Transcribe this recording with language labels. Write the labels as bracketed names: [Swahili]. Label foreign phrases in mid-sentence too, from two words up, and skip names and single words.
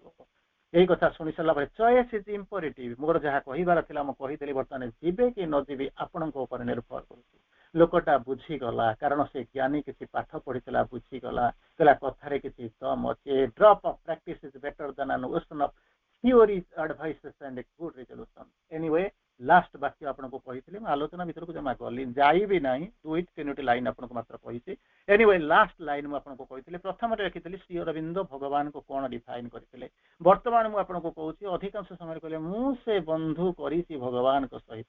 [Odia] ଏଇ କଥା ଶୁଣି ସାରିଲା ପରେ [English] choice is imperative, [Odia] ମୋର ଯାହା କହିବାର ଥିଲା ମୁଁ କହିଦେଲି। ବର୍ତ୍ତମାନ ଯିବେ କି ନ ଯିବି ଆପଣଙ୍କ ଉପରେ ନିର୍ଭର କରୁଛି। ଲୋକଟା ବୁଝିଗଲା, କାରଣ ସେ ଜ୍ଞାନୀ, କିଛି ପାଠ ପଢିଥିଲା, ବୁଝିଗଲା। କହିଲା କଥାରେ କିଛି ଦମ ଅଛି। [English] drop of practice is better than an ocean of theories, advices and a good resolution. Anyway, [Odia] ଲାଷ୍ଟ ବାକ୍ୟ ଆପଣଙ୍କୁ କହିଥିଲି। ମୁଁ ଆଲୋଚନା ଭିତରକୁ ଜମା ଗଲି ଯାଇବି ନାହିଁ, 2-3ଟି ଲାଇନ୍ ଆପଣଙ୍କୁ ମାତ୍ର କହିଛି। ଏନିୱେ ଲାଷ୍ଟ ଲାଇନ୍ ମୁଁ ଆପଣଙ୍କୁ କହିଥିଲି। ପ୍ରଥମରେ ଲେଖିଥିଲି ଶ୍ରୀ ଅରବିନ୍ଦ ଭଗବାନଙ୍କୁ କଣ ଡିଫାଇନ୍ କରିଥିଲେ। ବର୍ତ୍ତମାନ ମୁଁ ଆପଣଙ୍କୁ କହୁଛି, ଅଧିକାଂଶ ସମୟରେ କହିଲେ ମୁଁ ସେ ବନ୍ଧୁ କରିଛି ଭଗବାନଙ୍କ ସହିତ।